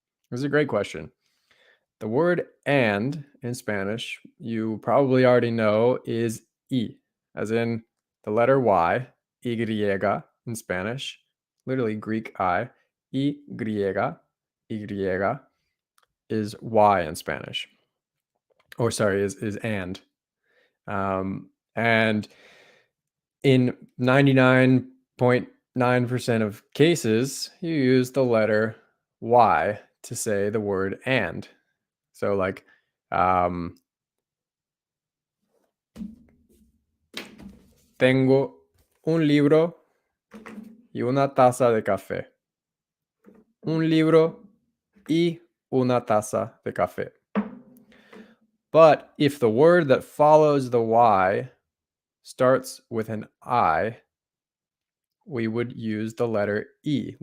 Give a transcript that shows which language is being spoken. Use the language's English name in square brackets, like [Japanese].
[English] This is a great question. The word and in Spanish, you probably already know, is y, as in the letter y, y in Spanish, literally Greek I, y, y is y in Spanish. Or sorry, is and. And in 99.9% of cases, you use the letter y to say the word and. So like, [Spanish] tengo un libro y una taza de café. Un libro y una taza de café. [English] But if the word that follows the y starts with an I, we would use the letter E.